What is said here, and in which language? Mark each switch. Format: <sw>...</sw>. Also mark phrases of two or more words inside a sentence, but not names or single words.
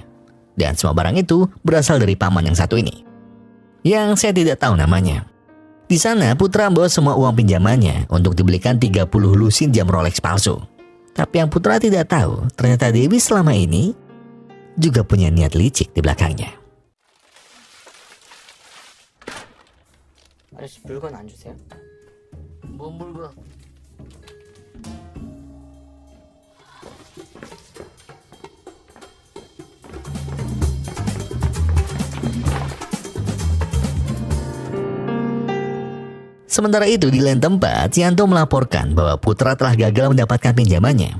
<id>Dan semua barang itu berasal dari paman yang satu ini, yang saya tidak tahu namanya. Di sana Putra membawa semua uang pinjamannya untuk dibelikan 30 lusin jam Rolex palsu. Tapi yang Putra tidak tahu, ternyata Dewi selama ini juga punya niat licik di belakangnya.</id> <ko>아저씨 물건 안 주세요? 뭔 물건?</ko> <id>Sementara itu di lain tempat, Yanto melaporkan bahwa Putra telah gagal mendapatkan pinjamannya.</id>